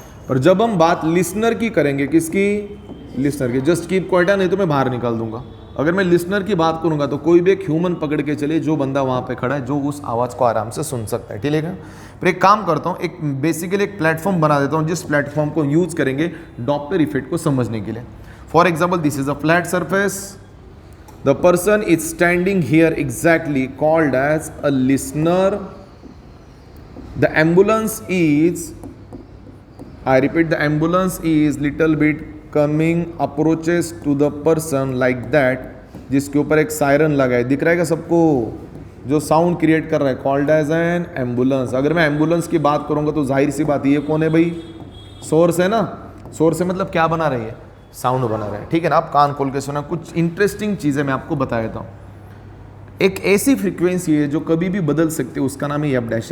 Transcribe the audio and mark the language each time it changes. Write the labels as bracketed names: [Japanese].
[Hindi] और जब हम बात लिसनर की करेंगे, किसकी? लिसनर की। [English] just keep quiet, [Hindi] नहीं तो मैं बाहर निकाल दूंगा। अगर मैं लिसनर की बात करूंगा तो कोई भी एक ह्यूमन पकड़ के चले, जो बंदा वहां पे खड़ा है, जो उस आवाज़ को आराम से सुन सकता है, ठीक है? फिर एक काम करता हूँ, एक बेसिकली एक प्लेटफॉर्म बना देता हूँ, जिस प्लेटफॉर्म को यूज करेंगे डॉपलर इफेक्ट को समझने के लिए। [English] For example, this is a flat surface, the person is standing here exactly, called as a listener. The ambulance is, I repeat, the ambulance is little bit coming, approaches to the person like that, [Hindi] जिसके ऊपर एक siren लगा है, दिख रहा है क्या सबको? जो साउंड क्रिएट कर रहा है, [English] Called as an ambulance. [Hindi] अगर मैं एम्बुलेंस की बात करूंगा तो जाहिर सी बात, ये कौन है भाई? सोर्स है ना। सोर्स है मतलब क्या बना रही है? साउंड बना रहा है, ठीक है ना? आप कान खोल के सुना। कुछ इंटरेस्टिंग चीज़ें मैं आपको बता देता हूँ। एक ऐसी फ्रीक्वेंसी है जो कभी भी बदल सकती है, उसका नाम है एफ डैश।